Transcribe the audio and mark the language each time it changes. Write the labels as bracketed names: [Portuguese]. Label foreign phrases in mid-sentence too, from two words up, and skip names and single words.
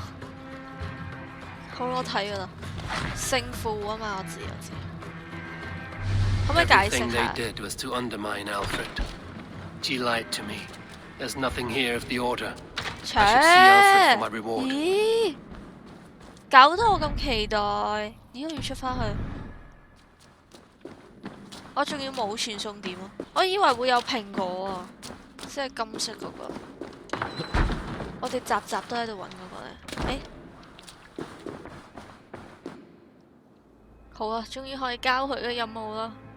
[Cantonese] 好，我睇㗎啦。勝負啊嘛，我知。可唔可以解釋下 [English] ？Everything they did was to undermine Alfred. She lied to me. There's nothing here of the order. I should see Alfred for my reward. [Cantonese] 咦？搞到我咁期待，咦？我要出翻去，我仲要冇傳送點啊！我以為會有蘋果啊，即係金色嗰個。我哋集集都喺度揾嗰個咧，好啊，終於可以交佢嘅任務啦。